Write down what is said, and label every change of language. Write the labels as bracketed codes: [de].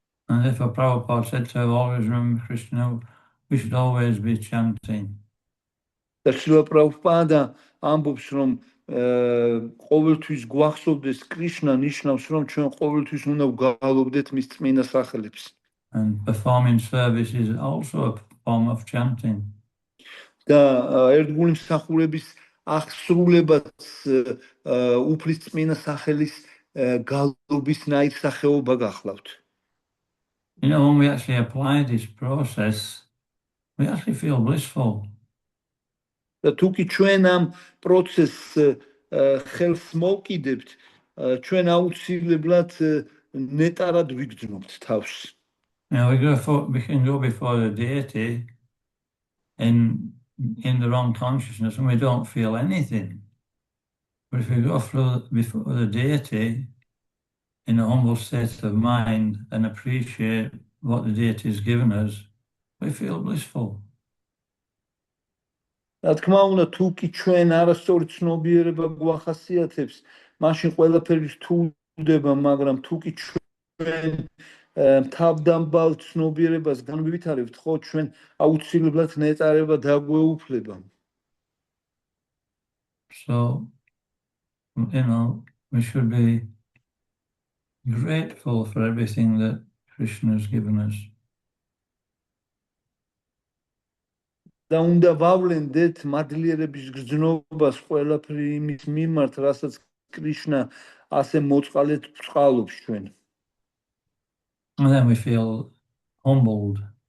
[en] And therefore Prabhupada said to always remember Krishna, we should always be chanting. [ka] და შრილა პრაბჰუპადა ამბობს, რომ ყოველთვის გვახსოვდეს კრიშნა, ნიშნავს, რომ ჩვენ ყოველთვის უნდა ვგალობდეთ მის წმინდა სახელებს. [en] And performing service is also a form of chanting. [ka] და ერთგული მსახურების აღსრულებაც უფლის წმინდა სახელის გალობის ნაირსახეობა გახლავთ. [en] You know, when we actually apply this process, we actually feel blissful. [ka] და თუ კი ჩვენ ამ პროცესს ხელს მოვკიდებთ, ჩვენ აუცილებლად ნეტარად ვიგრძნობთ თავს. [en] You know, we can go before the deity in the wrong consciousness and we don't feel anything. But if we go before the deity in a humble state of mind and appreciate what the deity has given us, we feel blissful. [ka] რა თქმა უნდა, თუ კი ჩვენ არასწორი ცნობიერება გვახასიათებს, მაშინ ყველაფერი რთულდება, მაგრამ თუ კი ჩვენ თავდამბალ ცნობიერებას განვითარებთ, ხო, ჩვენ აუცილებლად ნეტარება დაგვეუფლება. [en] So, you know, we should be grateful for everything that Krishna has given us. [ka] და უნდა ვავლენდეთ მადლიერების გრძნობას ყველაფერი იმის მიმართ, რასაც კრიშნა ასე მოწყალეთ ბრწყალობს ჩვენ. [en] And then we feel humbled.